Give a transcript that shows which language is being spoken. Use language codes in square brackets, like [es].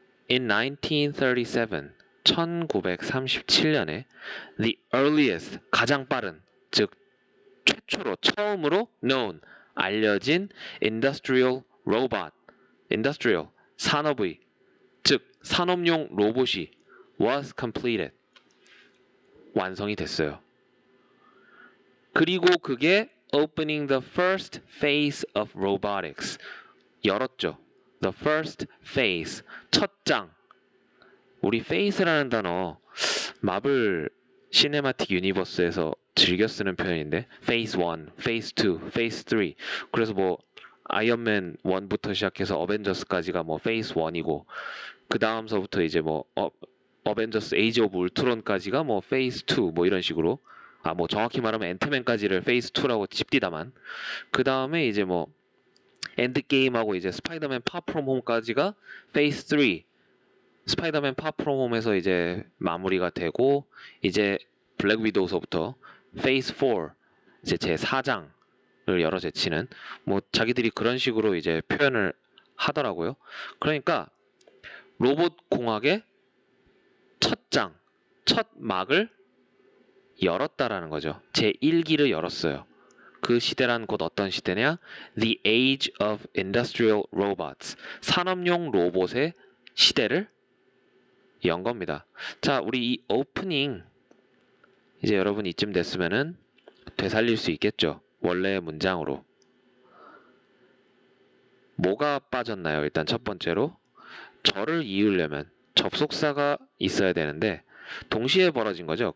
[en] In 1937, [ko] 1937년에 [en] the earliest, [ko] 가장 빠른, 즉 최초로 처음으로 known, 알려진 [en] industrial robot, [ko] industrial, 산업의, 즉 산업용 로봇이 [en] was completed, [ko] 완성이 됐어요. 그리고 그게 [en] opening the first phase of robotics, [ko] 열었죠. [en] The first phase, [ko] 첫 장. 우리 phase라는 단어 마블 시네마틱 유니버스에서 즐겨 쓰는 표현인데 phase 1, phase 2, phase 3. 그래서 뭐 아이언맨 1부터 시작해서 어벤져스까지가 뭐 phase 1이고 그 다음서부터 이제 뭐 어벤져스 에이지 오브 울트론까지가 뭐 phase 2 뭐 이런 식으로, 뭐 정확히 말하면 앤트맨까지를 phase 2라고 찝디다만, 그 다음에 이제 뭐 엔드게임하고 이제 스파이더맨 파 프롬 홈까지가 phase 3, 스파이더맨 파 프롬 홈에서 이제 마무리가 되고 이제 블랙 위도우서부터 phase 4, 이제 제 4장을 열어 제치는, 뭐 자기들이 그런 식으로 이제 표현을 하더라고요. 그러니까 로봇 공학의 첫 장, 첫 막을 열었다라는 거죠. 제 1기를 열었어요. 그 시대란 곧 어떤 시대냐? [en] The Age of Industrial Robots. [ko] 산업용 로봇의 시대를 연 겁니다. 자, 우리 이 오프닝 이제 여러분 이쯤 됐으면은 되살릴 수 있겠죠. 원래의 문장으로. 뭐가 빠졌나요? 일단 첫 번째로 절을 이으려면 접속사가 있어야 되는데 동시에 벌어진 거죠.